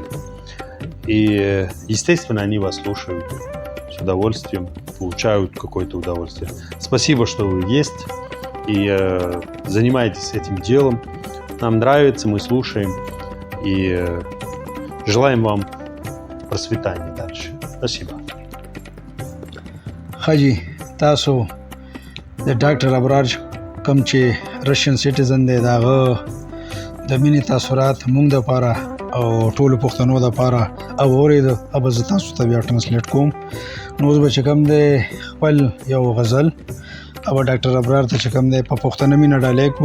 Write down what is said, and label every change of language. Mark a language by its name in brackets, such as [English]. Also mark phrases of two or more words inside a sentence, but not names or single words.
[Russian] И, естественно, они вас слушают с удовольствием, получают какое-то удовольствие. Спасибо, что вы есть и занимаетесь этим делом. Нам нравится, мы слушаем и желаем вам процветания дальше. Спасибо. [Pashto] خجی تاسو د ډاکټر ابرار کوم چې [English] Russian citizen [Pashto] دی د هغه د مینې تاثرات موږ دپاره او ټولو پښتنو دپاره اورېده. او به زه تاسو ته بیا ټرانسلیټ کوم. نو اوس به چې کوم دی خپل یو غزل او ډاکټر ابرار ته چې کوم دی په پښتنه مینه ډالۍ کو.